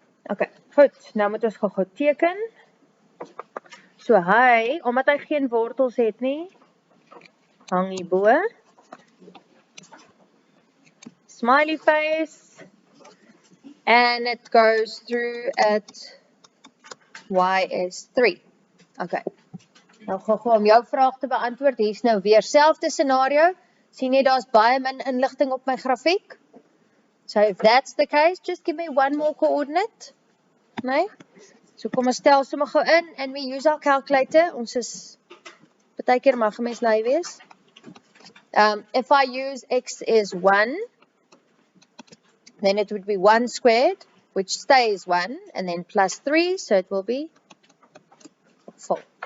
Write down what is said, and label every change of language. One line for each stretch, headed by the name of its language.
Afrikaans: Okay, goed, nou moet ons gou teken. So hy, omdat hy geen wortels het nie, hang hier bo.
English: Smiley face, and it goes through at y is 3.
Afrikaans: Okay, nou gou om jou vraag te beantwoord, hier is nou weer selfde scenario. Sien jy, daar's baie min inligting op my grafiek.
English: So if that's the case, just give me one more coordinate. Nee?
Afrikaans: So kom ons stel sommer gou in,
English: and we use our calculator.
Afrikaans: Ons is, baie keer mag 'n mens lui wees.
English: If I use x is 1, then it would be 1 squared, which stays 1, and then plus 3, so it will be 4.